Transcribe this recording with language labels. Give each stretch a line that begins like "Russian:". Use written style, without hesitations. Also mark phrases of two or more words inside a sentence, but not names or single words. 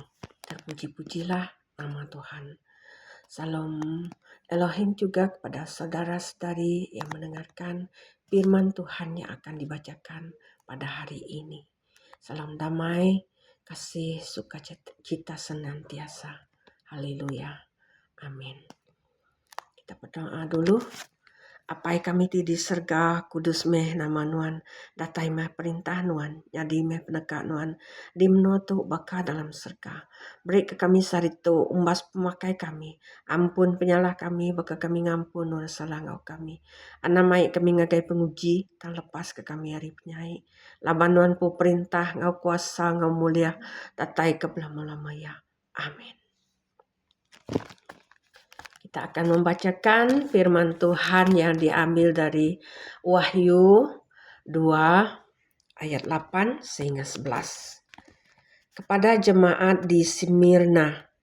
Malay: Terpuji-pujilah nama Tuhan. Salam Elohim juga kepada saudara-saudari yang mendengarkan firman Tuhan yang akan dibacakan pada hari ini. Salam damai, kasih, sukacita senantiasa. Haleluya. Amin. Kita berdoa dulu.
Iban: Apai kami ti di serga kudus meh nama nuan, datai meh perintah nuan, jadi meh peneka nuan, dimno tu baka dalam serga. Beri ke kami sarito umbas pemakai kami, ampun penyalah kami, baka kami ngampun nur salah ngau kami. Anamai kami ngagai penguji, tak lepas ke kami hari penyai. Laban nuan pu perintah ngau kuasa ngau mulia, datai ke belama-lama ya. Amin.
Malay: Kita akan membacakan firman Tuhan yang diambil dari Wahyu 2 ayat 8 sehingga 11. Kepada jemaat di Smyrna.